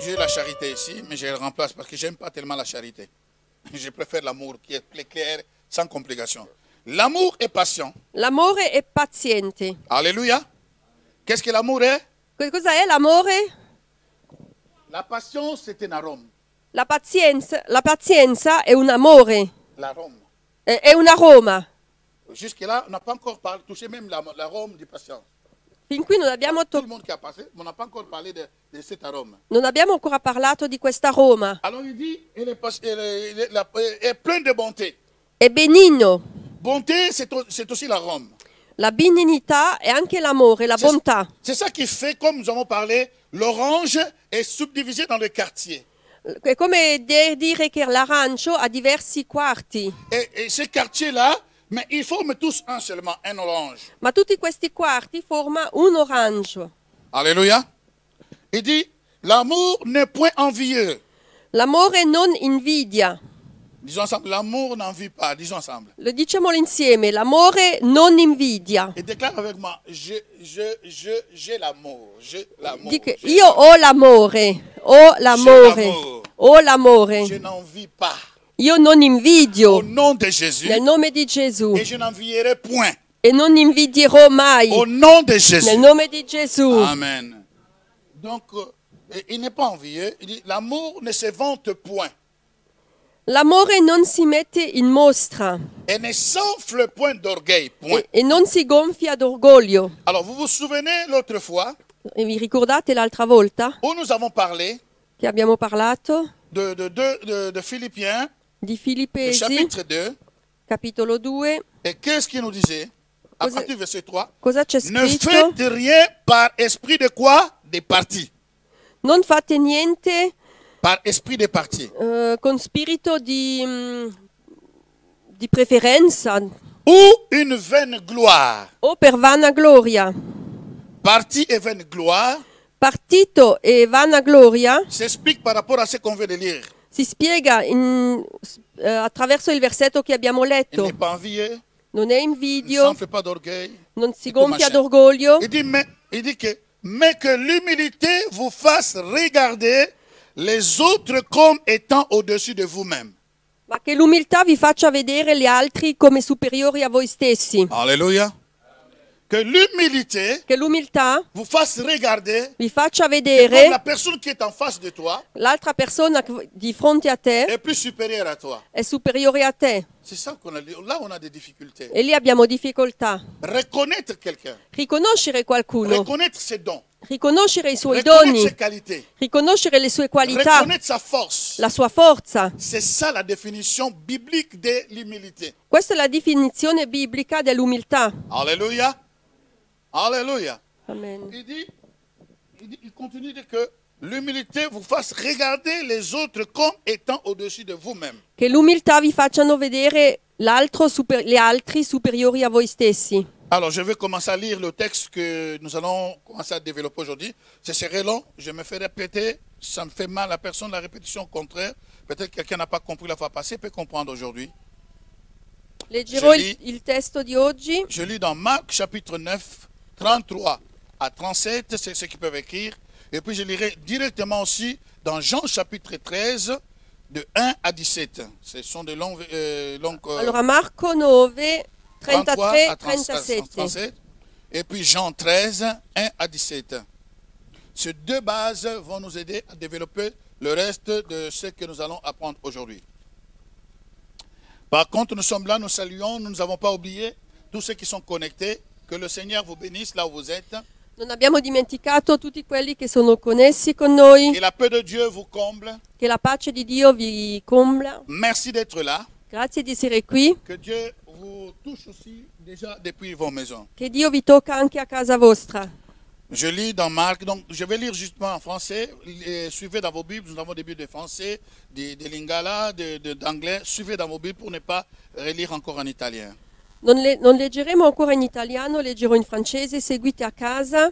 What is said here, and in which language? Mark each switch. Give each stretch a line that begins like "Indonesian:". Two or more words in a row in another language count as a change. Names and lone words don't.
French: charité ici, mais je le remplace parce que j'aime pas tellement la charité. Je préfère l'amour qui est plus clair, sans complication. L'amour est patient.
Italian: L'amore è paziente.
French: Alléluia. Qu'est-ce que l'amour est?
Italian: Cosa è l'amore?
French: La patience, c'est un arôme.
Italian: La pazienza è un amore,
French: L'arôme.
Italian: è un aroma.
French: Jusque-là, on n'a pas encore touché même l'arôme de patience.
Italian: Fin qui non abbiamo,
French: Tout le monde qui a passé, on n'a pas encore parlé de cet arôme.
Italian: non abbiamo ancora parlato di quest'aroma.
French: Alors il dit, elle est pleine de bonté.
Italian: È benigno.
French: Bonté, c'est aussi l'arôme.
Italian: La benignità è anche l'amore, la bontà.
French: C'est ça qui fait, comme nous avons parlé, l'orange est subdivisé dans le quartier.
Italian: È come dire che l'arancio ha diversi quarti.
French: Et ces quartiers-là, mais ils forment tous un seulement, un orange.
Italian: Ma tutti questi quarti formano un orange.
French: Alléluia. Il dit, l'amour n'est point envieux.
Italian: L'amore non invidia.
French: Disons ensemble, l'amour n'envie pas. Disons ensemble.
Italian: Lo diciamolo insieme, l'amore non invidia.
French: Et déclare avec moi, j'ai l'amour. J'ai l'amour.
Italian: Dico, io ho l'amore, ho l'amore.
French: Je n'envie pas.
Italian: Io non invidio.
French: Au nom de Jésus.
Italian: Nel nome di Gesù.
French: Et je n'envierai point.
Italian: E non invidierò mai.
French: Au nom de Jésus.
Italian: Nel nome di Gesù.
French: Amen. Donc, il n'est pas envieux. Il dit, l'amour ne se vante point.
Italian: L'amore non si mette in mostra.
French: Et ne s'enfle point d'orgueil. Point.
Italian: E non si gonfia d'orgoglio.
French: Alors, vous vous souvenez l'autre fois
Italian: E vi ricordate l'altra volta
French: où nous avons parlé
Italian: che abbiamo parlato
French: de Philippiens,
Italian: di
French: le
Italian: Filippesi,
French: chapitre 2.
Italian: capitolo 2.
French: Et qu'est-ce qu'il nous disait? À
Italian: Cosa-
French: partir du verset 3.
Italian: Cosa c'è
French: Ne
Italian: scritto?
French: faites rien par esprit de quoi? Des partis.
Italian: Non fate niente
French: Par esprit des partis.
Italian: con spirito di preferenza
French: Ou une vaine gloire.
Italian: o per vanagloria.
French: Parti et vaine gloire
Italian: Partito e vanagloria
French: s'explique par rapport à ce qu'on vient de lire.
Italian: si spiega attraverso il versetto che abbiamo
French: Il
Italian: letto.
French: n'est pas envieux,
Italian: Non è
French: il ne
Italian: invidio,
French: s'enfle pas d'orgueil.
Italian: non si
French: et tout
Italian: gonfia
French: machin.
Italian: d'orgoglio.
French: Il dit mais que l'humilité vous fasse regarder les autres comme étant au-dessus de vous-même.
Italian: Ma che l'umiltà vi faccia vedere gli altri come superiori a voi stessi.
French: Alléluia. Que l'humilité
Italian: Che l'umiltà
French: vous fasse regarder
Italian: vi faccia
French: comme la
Italian: vedere
French: personne qui est en face de toi
Italian: l'altra persona di fronte a te
French: est plus supérieure à toi.
Italian: è superiore a te.
French: C'est ça qu'on a dit. Là, on a des difficultés.
Italian: E lì abbiamo difficoltà.
French: Reconnaître quelqu'un,
Italian: Riconoscere qualcuno,
French: reconnaître ses dons,
Italian: riconoscere i suoi
French: reconnaître
Italian: doni,
French: ses qualités,
Italian: riconoscere le sue qualità,
French: reconnaître sa force.
Italian: la sua forza.
French: C'est ça la définition biblique de l'humilité.
Italian: Questa è la definizione biblica dell'umiltà.
French: Alléluia. Alléluia. Amen. Il continue de dire que l'humilité vous fasse regarder les autres comme étant au-dessus de vous-même.
Italian: Che l'umiltà vi facciano vedere gli altri superiori a voi stessi.
French: Alors, je vais commencer à lire le texte que nous allons commencer à développer aujourd'hui. Ce serait long, je me fais répéter, ça me fait mal à personne, la répétition contraire. Peut-être que quelqu'un n'a pas compris la fois passée, peut comprendre aujourd'hui.
Italian: Leggerò
French: Je lis.
Italian: il testo di oggi.
French: Je lis dans Marc chapitre 9, 33 à 37, c'est ce qu'ils peuvent écrire. Et puis je lirai directement aussi dans Jean chapitre 13, de 1 à 17. Ce sont de longues...
Italian: Allora Marco 9, 33 33,
French: à 37. 37. Et puis Jean 13, 1 à 17. Ces deux bases vont nous aider à développer le reste de ce que nous allons apprendre aujourd'hui. Par contre, nous sommes là, nous saluons, nous n'avons pas oublié tous ceux qui sont connectés. Que le Seigneur vous bénisse là où vous êtes.
Italian: Non abbiamo dimenticato tutti quelli che sono connessi con noi.
French: Que la paix de Dieu vous comble.
Italian: Che la pace di Dio vi combla.
French: Merci d'être là.
Italian: Grazie di essere qui.
French: Que Dieu vous touche aussi déjà depuis vos maisons.
Italian: Che Dio vi tocca anche a casa vostra.
French: Je lis dans Marc, donc je vais lire justement en français. Suivez dans vos Bibles, nous avons des Bibles de français, de lingala, d'anglais. Suivez dans vos Bibles pour ne pas relire encore en italien.
Italian: Non leggeremo ancora in italiano, leggerò in francese, seguite a casa.